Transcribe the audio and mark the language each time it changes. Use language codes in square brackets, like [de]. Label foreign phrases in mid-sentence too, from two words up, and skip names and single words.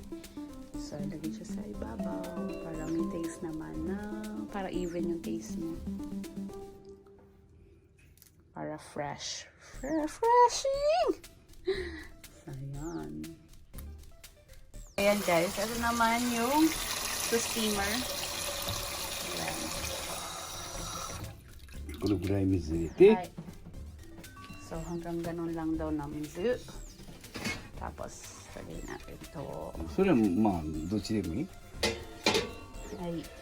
[tl] So, lagay siya sa ibabaw para may taste naman na para even yung taste niya. Para fresh. [en] Refreshing! Ayan. [tl] Ayan guys, ito naman yung steamer. Ayan. [ja] このぐらい水入れて、 [tl] So, hanggang ganun lang daw na mizu. Tapos, lagay natin ito. [ja] それはまあどっちでもいい。 [tl] Ay.